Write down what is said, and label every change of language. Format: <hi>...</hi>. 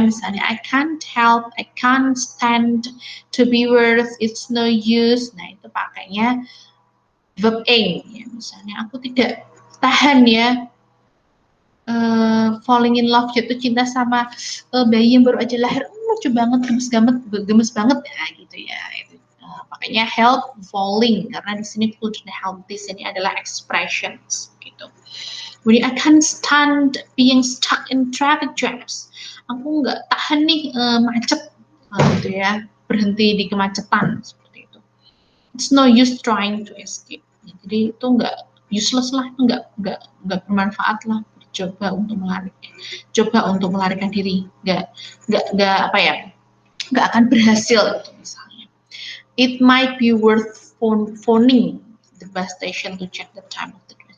<en>Misalnya I can't help, I can't stand to be worth, it's no use.</en> <id>Nah, itu pakainya verb aim ya. Misalnya aku tidak tahan ya</id> <en>falling in love,</en> <id>jatuh cinta sama bayi yang baru aja lahir, lucu banget, gemes banget ya gitu ya. Itu pakainya help falling karena di sini</id> <en>couldn't help this,</en> <id>ini adalah expressions gitu.</id> <en>Kemudian I can't stand being stuck in traffic jams.</en> <id>Aku nggak tahan nih macet gitu ya, berhenti di kemacetan seperti itu.</id> <en>It's no use trying to escape.</en> <id>Jadi itu nggak useless lah, nggak bermanfaat lah. Coba untuk melarikan diri, nggak apa ya, nggak akan berhasil gitu misalnya.</id> <en>It might be worth phoning the bus station to check the time of the bus.</en>